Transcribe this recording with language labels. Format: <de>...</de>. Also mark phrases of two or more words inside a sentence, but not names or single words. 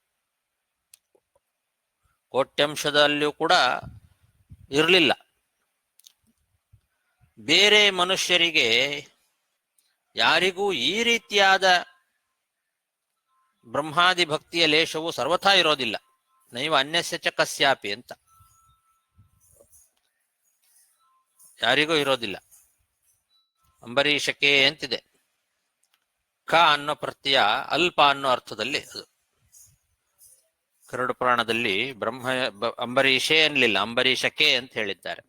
<kn>ಕೋಟ್ಯಂಶದಲ್ಲಿಯೂ ಕೂಡ ಇರಲಿಲ್ಲ. ಬೇರೆ ಮನುಷ್ಯರಿಗೆ ಯಾರಿಗೂ ಈ ರೀತಿಯಾದ ಬ್ರಹ್ಮಾದಿ ಭಕ್ತಿಯ ಲೇಷವು ಸರ್ವಥಾ ಇರೋದಿಲ್ಲ.</kn> <sa>ನೈವ ಅನ್ಯಸ್ಯ ಚ ಕಸ್ಯಾಪಿ</sa> <kn>ಅಂತ ಯಾರಿಗೂ ಇರೋದಿಲ್ಲ. ಅಂಬರೀಷಕ್ಕೆ ಅಂತಿದೆ. ಕ ಅನ್ನೋ ಪ್ರತ್ಯಯ ಅಲ್ಪ ಅನ್ನೋ ಅರ್ಥದಲ್ಲಿ ಅದು. ಗರುಡ ಪುರಾಣದಲ್ಲಿ ಅಂಬರೀಷೇ ಅನ್ಲಿಲ್ಲ, ಅಂಬರೀಷಕ್ಕೆ ಅಂತ ಹೇಳಿದ್ದಾರೆ.</kn>